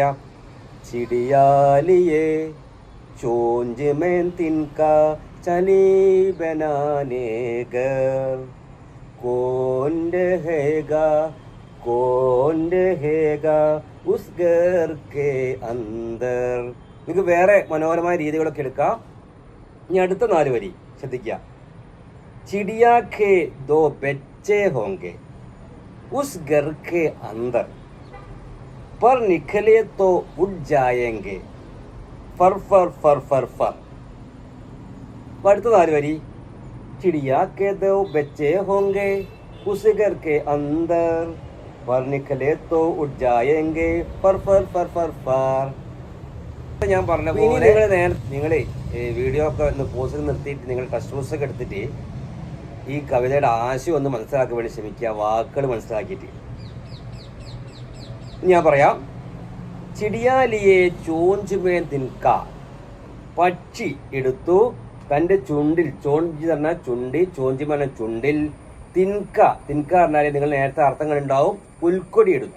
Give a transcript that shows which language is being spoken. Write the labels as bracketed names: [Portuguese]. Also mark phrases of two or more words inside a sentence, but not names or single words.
[Hindi] चिड़िया लिए चोंच में तिनका चली बनाने घर कौन रहेगा उस घर के अंदर. [Malayalam] നിങ്ങൾക്ക് വേറെ മനോഹരമായ രീതികളൊക്കെ എടുക്കാം. ഇനി അടുത്ത 4 വരി ശ്രദ്ധിക്കുക. [Hindi] चिड़िया के दो ബच्चे होंगे उस घर के अंदर पर निकले तो उड़ जाएंगे फर फर फर फर फर. [Malayalam] അടുത്ത 4 വരി. [Hindi] चिड़िया के दो ബच्चे होंगे उस घर के अंदर पर निकले तो उड़ जाएंगे फर फर फर फर फर. [Malayalam] ഞാൻ പറഞ്ഞ പോലെ നിങ്ങൾ വീഡിയോ ഒക്കെ ഒന്ന് പോസ്റ്റ് നിർത്തിയിട്ട് നിങ്ങൾ ടെക്സ്റ്റ് ബുക്സ് ഒക്കെ എടുത്തിട്ട് ഈ കവിതയുടെ ആശയം ഒന്ന് മനസ്സിലാക്കാൻ വേണ്ടി ശ്രമിക്കുക, വാക്കുകൾ മനസ്സിലാക്കിയിട്ട്. ഞാൻ പറയാം. [Hindi] चिड़िया लिए चोंच में तिनका, [Malayalam] പക്ഷി എടുത്തു തൻ്റെ ചുണ്ടിൽ, ചോഞ്ചി പറഞ്ഞാൽ ചുണ്ടി, ചോഞ്ചി പറഞ്ഞ ചുണ്ടിൽ, തിൻക തിൻക പറഞ്ഞാൽ നിങ്ങൾ നേരത്തെ അർത്ഥങ്ങൾ ഉണ്ടാവും, പുൽക്കൊടി എടുത്തു.